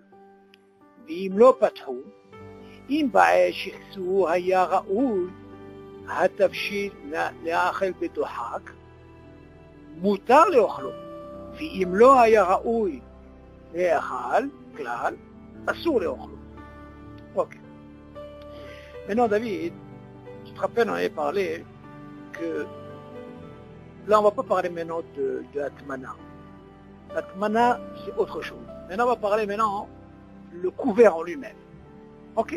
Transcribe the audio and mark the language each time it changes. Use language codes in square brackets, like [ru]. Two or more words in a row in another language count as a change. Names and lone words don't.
[he] ואם לא פתחו, אם בעת שכסוהו היה ראוי, התבשיל לאכל בדוחק, מותר לאכלו, ואם לא היה ראוי לאכל כלל, אסור לאכלו. אוקיי. [fr] Maintenant, David, tu te rappelles, on avait parlé que là, on ne va pas parler maintenant de Atmana. L'atmana, c'est autre chose. Maintenant, on va parler maintenant le couvert en lui-même. Ok?